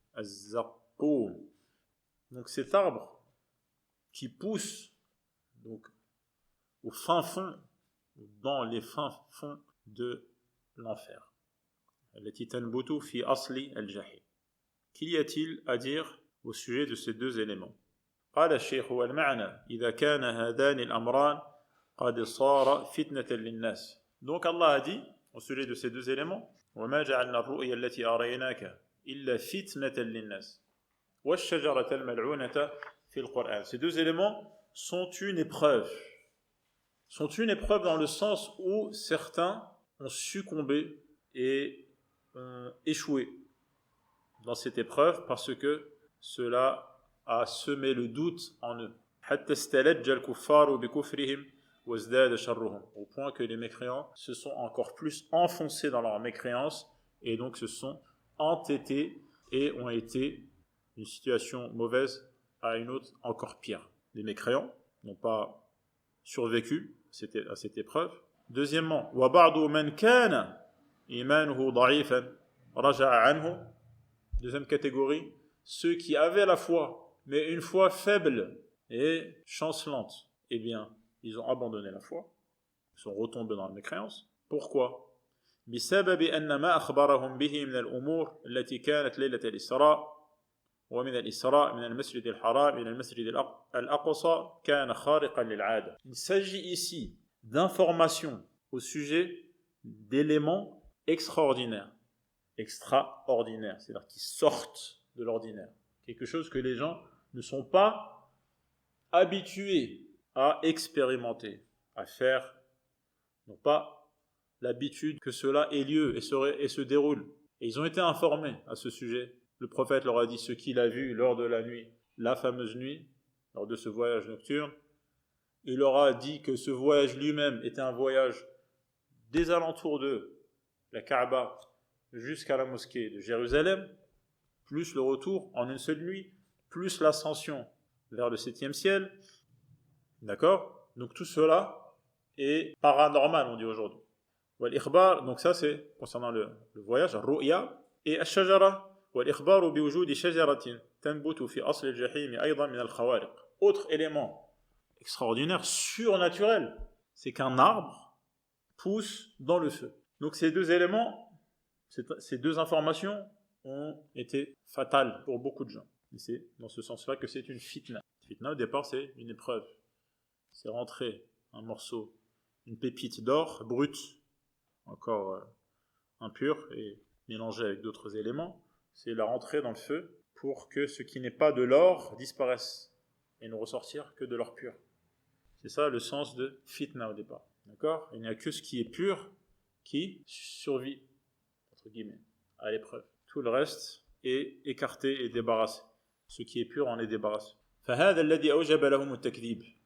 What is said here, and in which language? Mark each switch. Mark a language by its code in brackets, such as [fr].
[fr] Az-Zaqqum. Donc cet arbre qui pousse donc au fin fond, dans les fins fonds de l'enfer. [ar] التي تنبت في أصل الجحيم. [fr] Qu'y a-t-il à dire au sujet de ces deux éléments? [ar] قال الشيخ والمعنى إذا كان هذان الأمران قد صار فتنة للناس. [fr] Donc Allah a dit au sujet de ces deux éléments [ar] وما جعلنا الرؤيا التي أريناك إلا فتنة للناس والشجرة الملعونة في القرآن. [fr] Ces deux éléments sont une épreuve. Sont une épreuve dans le sens où certains ont succombé et ont échoué dans cette épreuve parce que cela a semé le doute en eux. [ar] حتى استلج الكفار بكفرهم وازداد شرهم. [fr] Au point que les mécréants se sont encore plus enfoncés dans leur mécréance et donc se sont entêtés et ont été d'une situation mauvaise à une autre encore pire. Les mécréants n'ont pas survécu à cette épreuve. Deuxièmement, [ar] وَبَعْضُ مَنْ كَانَ إِيمَانُهُ ضَعِيفًا رَجَعَ عَنْهُ. [fr] Deuxième catégorie, ceux qui avaient la foi, mais une foi faible et chancelante, eh bien, ils ont abandonné la foi, ils sont retombés dans la mécréance. Pourquoi? [ar] بسبب أن ما أخبرهم به من الأمور التي كانت ليلة الإسراء ومن الإسراء من المسجد الحرام إلى المسجد الأقصى كان خارقا للعادة. [fr] Il s'agit ici d'informations au sujet d'éléments extraordinaires, c'est-à-dire qui sortent de l'ordinaire, quelque chose que les gens ne sont pas habitués à expérimenter, à faire, n'ont pas l'habitude que cela ait lieu et se déroule. Et ils ont été informés à ce sujet. Le prophète leur a dit ce qu'il a vu lors de la nuit, la fameuse nuit, lors de ce voyage nocturne. Il leur a dit que ce voyage lui-même était un voyage des alentours de la Kaaba jusqu'à la mosquée de Jérusalem, plus le retour en une seule nuit, plus l'ascension vers le 7e ciel. D'accord? Donc tout cela est paranormal, on dit aujourd'hui. Donc ça c'est concernant le voyage, [ar] الرؤيا et الشجرة والإخبار بوجود شجرة تنبت في أصل الجحيم أيضا من الخوارق. [fr] Autre élément extraordinaire, surnaturel, c'est qu'un arbre pousse dans le feu. Donc ces deux éléments, ces deux informations ont été fatales pour beaucoup de gens. Et c'est dans ce sens-là que c'est une fitna. Fitna au départ c'est une épreuve. C'est rentrer un morceau, une pépite d'or brute, encore impur et mélangé avec d'autres éléments, c'est la rentrée dans le feu pour que ce qui n'est pas de l'or disparaisse et ne ressortir que de l'or pur. C'est ça le sens de fitna au départ. D'accord? Il n'y a que ce qui est pur qui survit, entre guillemets, à l'épreuve. Tout le reste est écarté et débarrassé. Ce qui est pur en est débarrassé. [ar] فهذا الذي أوجب لهم التكذيب.